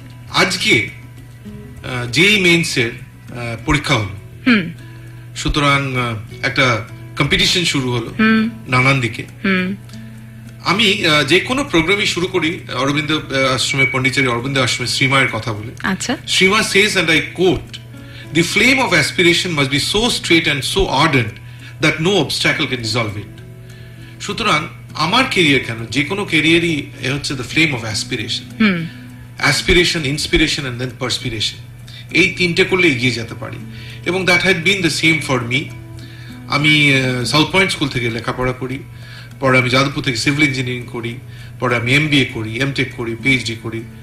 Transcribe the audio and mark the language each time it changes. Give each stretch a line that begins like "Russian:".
Bangla: আজকে যেই মেইনসের পরীক্ষা হলো, সুতরাং একটা কম্পিটিশন শুরু হলো নানান দিকে। আমি যে কোনো প্রোগ্রামই শুরু করি অরবিন্দ আশ্রমে, পন্ডিচেরি অরবিন্দ আশ্রমে শ্রীমায়ের কথা বলে।
English: Shri Ma says, and I quote, "The flame of aspiration must be so straight and so ardent that no obstacle can dissolve it."
Bangla: সুতরাং আমার ক্যারিয়ার কেন, যে কোনো ক্যারিয়ারই হচ্ছে
English: The flame of aspiration. Aspiration, inspiration and then perspiration,
Bangla: এই তিনটে করলে এগিয়ে যেতে পারি। এবং
English: That had been the same for me.
Bangla: আমি সাউথ পয়েন্ট স্কুল থেকে লেখাপড়া করি, পরে আমি যাদবপুর থেকে সিভিল ইঞ্জিনিয়ারিং করি, পরে আমি এমবিএ করি, এমটেক করি, পিএইচডি করি।